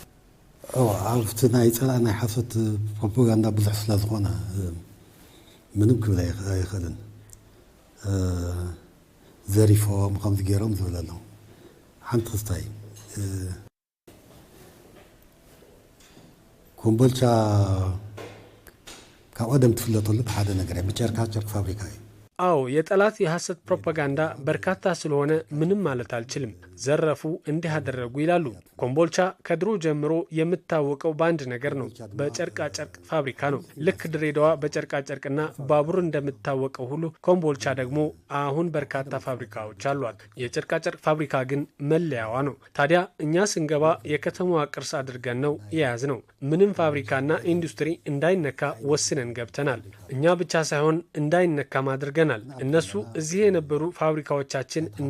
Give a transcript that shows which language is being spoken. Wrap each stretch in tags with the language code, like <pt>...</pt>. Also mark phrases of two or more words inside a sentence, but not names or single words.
<ti>ኣብቲ ናይ ጸላእ ናይ ሓሶት ፕሮፓጋንዳ ብዙሕ ስለ ዝኾነ ምንም ክብል ኣይኽእልን ዘሪፎም ከምዚ ገይሮም ዝብል ኣለዉ ሓንቲ ክስታይ ኮምቦልቻ ካብ ቀደም ትፍለጠሉ ብሓደ ነገር እዩ ብጨርቃ ጨርቅ ፋብሪካ እዩ</ti> <am>አዎ የጠላት የሐሰት ፕሮፓጋንዳ በርካታ ስለሆነ ምንም ማለት አልችልም። ዘረፉ እንዲህ አደረጉ ይላሉ። ኮምቦልቻ ከድሮ ጀምሮ የምታወቀው በአንድ ነገር ነው፣ በጨርቃ ጨርቅ ፋብሪካ ነው። ልክ ድሬዳዋ በጨርቃ ጨርቅና ባቡር እንደምታወቀው ሁሉ ኮምቦልቻ ደግሞ አሁን በርካታ ፋብሪካዎች አሏት። የጨርቃ ጨርቅ ፋብሪካ ግን መለያዋ ነው። ታዲያ እኛ ስንገባ የከተማዋ ቅርስ አድርገን ነው የያዝነው። ምንም ፋብሪካና ኢንዱስትሪ እንዳይነካ ወስነን ገብተናል። እኛ ብቻ ሳይሆን እንዳይነካም አድርገናል። እነሱ እዚህ የነበሩ ፋብሪካዎቻችን እና</am>